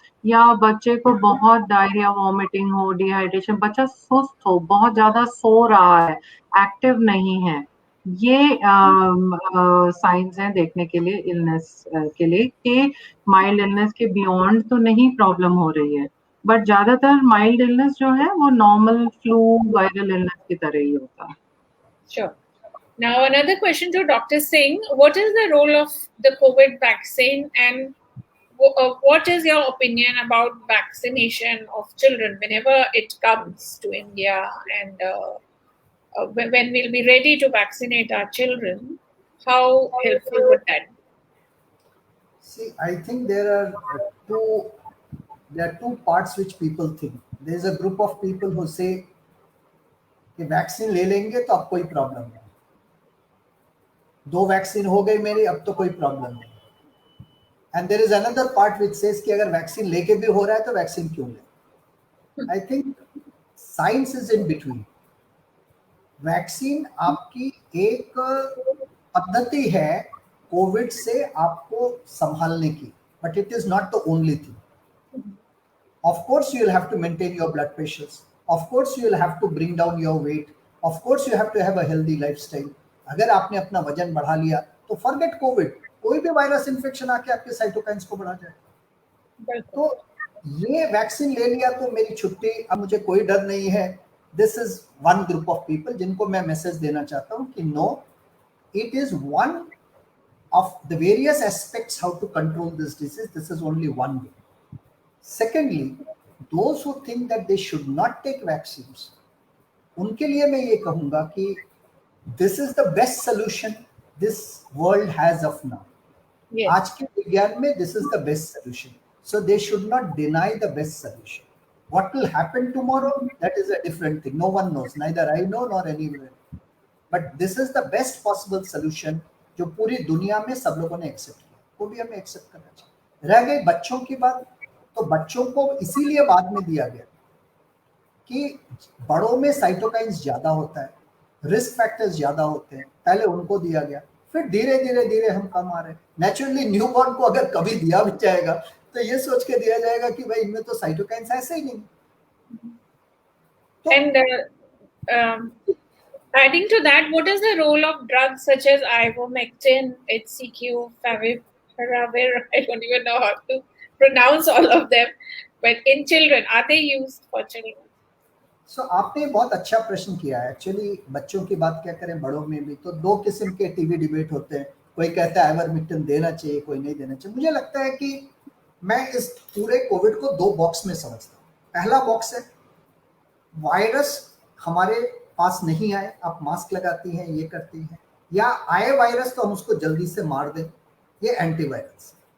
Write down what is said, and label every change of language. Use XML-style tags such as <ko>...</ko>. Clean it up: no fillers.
<hi>या बच्चे को बहुत डायरिया, वॉमिटिंग हो, डिहाइड्रेशन, बच्चा सुस्त हो, बहुत ज्यादा सो रहा है, एक्टिव नहीं है, ये साइंस हैं देखने के लिए इलनेस के लिए कि माइल्ड इलनेस के बियॉन्ड तो नहीं प्रॉब्लम हो रही है. बट ज्यादातर माइल्ड इलनेस जो है वो नॉर्मल फ्लू, वायरल इलनेस की तरह ही होता है.</hi> <en>Sure. Now, another question to Dr. Singh. What is the role of the COVID vaccine, and what is your opinion about vaccination of children whenever it comes to India, and when we'll be ready to vaccinate our children? How helpful would that be? See, I think there are two parts which people think. There is a group of people who say</en> <hi>कि vaccine ले लेंगे तो अब कोई problem नहीं, 2 vaccine हो गई मेरी, अब तो कोई प्रॉब्लम नहीं.</hi> <en>and there is another part which says</en> <hi>कि अगर वैक्सीन लेके भी हो रहा है तो वैक्सीन क्यों ले.</hi> <en>I think science is in between.</en> <hi>Vaccine आपकी एक पद्धति है कोविड से आपको संभालने की,</hi> <en>But it is not the only thing. Of course, you will have to maintain your blood pressures. Of course, you will have to bring down your weight. Of course, you have to have a healthy lifestyle.</en> <hi>अगर आपने अपना वजन बढ़ा लिया तो</hi> <en>forget COVID.</en> <hi>कोई भी virus infection आके आपके साइटोकाइन्स को बढ़ा जाए. तो ये वैक्सीन ले लिया तो मेरी छुट्टी, अब मुझे कोई डर नहीं है.</hi> <en>This is one group of people</en> <hi>जिनको मैं मैसेज देना चाहता हूँ कि</hi> <en>no, it is one of the various aspects how to control this disease. This is only one way. Secondly, those who think that they should not take vaccines,</en> <hi>उनके लिए मैं ये कहूँगा कि</hi> <en>this is the best solution this world has of now. Yes.</en> <hi>आज के विज्ञान में</hi> <en>this is the best solution. So they should not deny the best solution. What will happen tomorrow? That is a different thing. No one knows. Neither I know nor anyone. But this is the best possible solution</en> <hi>जो पूरी दुनिया में सब लोगों ने accept किया. वो भी हमें एक्सेप्ट करना चाहिए. रह गई बच्चों की बात, तो बच्चों को इसीलिए बाद में दिया गया कि बड़ों में साइटोकाइन्स ज्यादा होता है, रिस्क फैक्टर्स ज्यादा होते हैं, पहले उनको दिया गया, फिर धीरे धीरे हम कम आ रहे हैं. नेचुरली न्यूबॉर्न को अगर कभी दिया भी जाएगा तो ये सोच के दिया जाएगा कि भाई इनमें तो साइटोकाइन्स ऐसे ही नहीं.</hi> <en>And adding to that, what is the role of drugs such as ivermectin, HCQ, favipiravir? I don't even know how to pronounce all of them, but in children, are they used for children?</en> <hi>So आपने बहुत अच्छा प्रश्न किया है. Actually बच्चों की बात क्या करें, बड़ों में भी तो दो किस्म के टीवी डिबेट होते हैं. कोई कहता है आइवरमेक्टिन देना चाहिए, कोई नहीं देना चाहिए. मुझे लगता है कि मैं इस पूरे कोविड को 2 बॉक्स में समझता हूँ. पहला बॉक्स है वायरस हमारे पास नहीं आए, आप मास्क लगाती हैं, ये करती हैं, या आए वायरस तो हम उसको जल्दी से मार दें, ये एंटीवायरस.</hi>